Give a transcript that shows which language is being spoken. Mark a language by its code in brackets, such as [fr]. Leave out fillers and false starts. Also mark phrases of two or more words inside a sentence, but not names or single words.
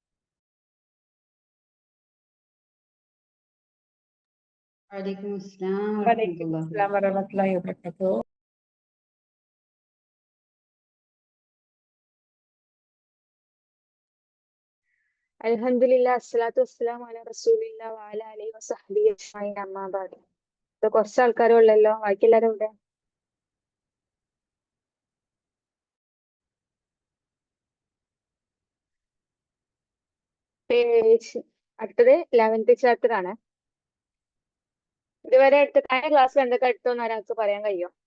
[ar] وعليكم السلام ورحمة وعليكم الله السلام ورحمة الله وبركاته. الحمد لله الصلاة والسلام على رسول الله وعلى آله وصحبه أجمعين أما بعد. [ml] ഇപ്പൊ കുറച്ച് ആൾക്കാരേ ഉള്ളല്ലോ, ബാക്കി എല്ലാവരും ഇവിടെ. പേജ് അടുത്തത് 11th ചാപ്റ്റർ ആണ്. ഇതുവരെ എടുത്ത കഴിഞ്ഞ ക്ലാസ്സിൽ എന്തൊക്കെ എടുത്തോന്ന് ഒരാൾക്ക് പറയാൻ കഴിയോ?